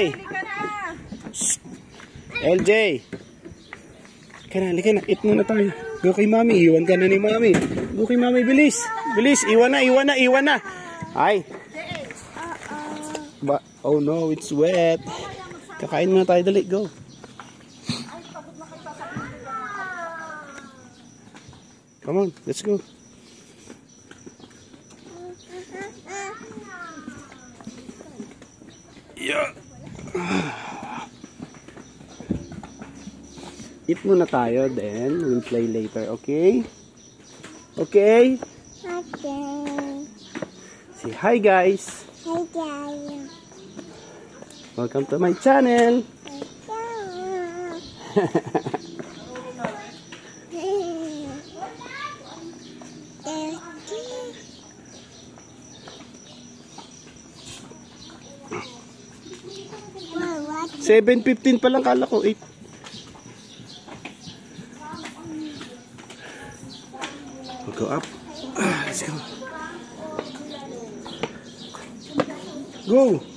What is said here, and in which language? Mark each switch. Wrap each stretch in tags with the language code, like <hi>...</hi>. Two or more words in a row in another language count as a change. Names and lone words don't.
<tl>LJ. Halika na. Eat muna tayo. Go kay mami. Iwan ka na ni mami. Go kay mami. Bilis. Bilis. Iwan na, iwan na, iwan na. Ay.</tl> <en>Oh no, it's wet.</en> <tl>Kakain muna tayo. Dali,</tl> <en>go. Come on, let's go. Yeah.</en> <tl>Eat muna tayo,</tl> <en>then we'll play later, okay? Okay? Okay. Say hi, guys. Hi, guys. Welcome to my channel. What?</en> <tl>7:15 pa lang, kala ko 8.</tl> <en>We'll go up. Let's go. Go!</en>